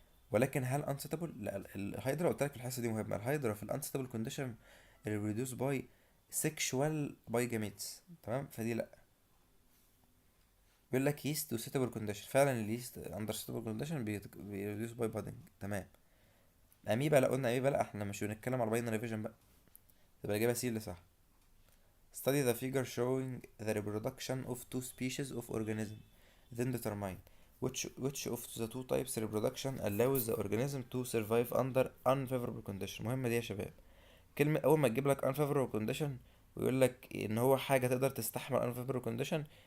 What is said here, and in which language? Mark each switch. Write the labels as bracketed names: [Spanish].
[Arabic] ولكن هل انستابل؟ لا، الهيدرا قلت لك في الحصه دي مهمه، الهيدرا في الانستابل كونديشن ريبرودوس باي سيكشوال باي جاميتس، تمام، فدي لا. بيقول لك يست وسيتابل كونديشن، فعلا اليست اندر سيتابل كونديشن بيريديوس باي بادنج، تمام. اميبا لا، قلنا اميبا لا، احنا مش بنتكلم على باينري فيجن بقى. تبقى الاجابه سي اللي صح. [English] study the figure showing the reproduction of two species of organism, then determine which of the two types reproduction allows the organism to survive under unfavorable condition. [Arabic] مهمه دي يا شباب. كلمة أول ما تجيب لك unfavorable condition ويقول لك إن هو حاجة تقدر تستحمل unfavorable condition،